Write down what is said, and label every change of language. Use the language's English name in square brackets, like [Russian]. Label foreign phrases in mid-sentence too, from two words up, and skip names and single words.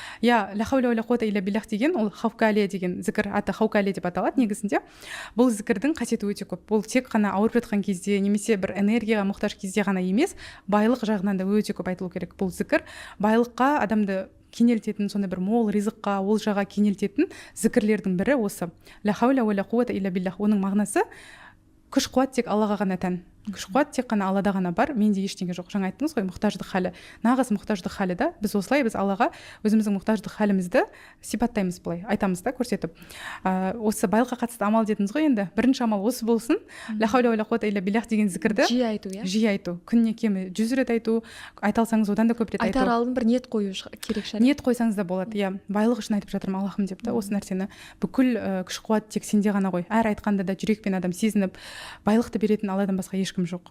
[Kazakh] иә, [Arabic] لا حول ولا قوة إلا بالله [Kazakh] деген ол хавкалия деген зікір, аты хаукалия деп аталады негізінде. Бұл зікірдің қасиеті өте көп. Бұл тек қана ауырып жатқан кезде немесе бір энергияға мұқтаж кезде ғана емес, байлық жағынан да өте көп айтылу керек. Бұл зікір байлыққа, адамды кенелтетін, сондай бір мол ризыққа, олжаға кенелтетін зікірлердің бірі осы. [Arabic] لا حول ولا قوة إلا بالله. [Kazakh] Оның мағынасы күш қуат тек Аллаға ғана тән. Күш қуат тек қана Аллада ғана бар, менде ештеңе жоқ. Жаңа айттыңыз ғой, мұқтаждық халі. Нағыз мұқтаждық халі да. Біз осылай біз Аллаға өзіміздің мұқтаждық халімізді сипаттаймыз, былай айтамыз да, көрсетіп. Осы байлыққа қатысты амал дедіңіз ғой енді. Бірінші амал осы болсын. [Arabic] لا حول ولا قوة إلا بالله [Kazakh] деген зікірді жиі айту, иә. Жиі айту. Күніне кемі 100 рет айту, айта алсаңыз одан да көп рет айту. Айтар алдын бір ниет қою керек шығар. Ниет қойсаңыз да болады, иә. Байлық үшін айтып жатырмын Аллахым деп та, осы нәрсені. Бүкіл күш қуат тек сенде ғана ғой. Әр айтқанда да жүрекпен адам сезініп, байлықты беретін Алладан басқа ешкім жоқ.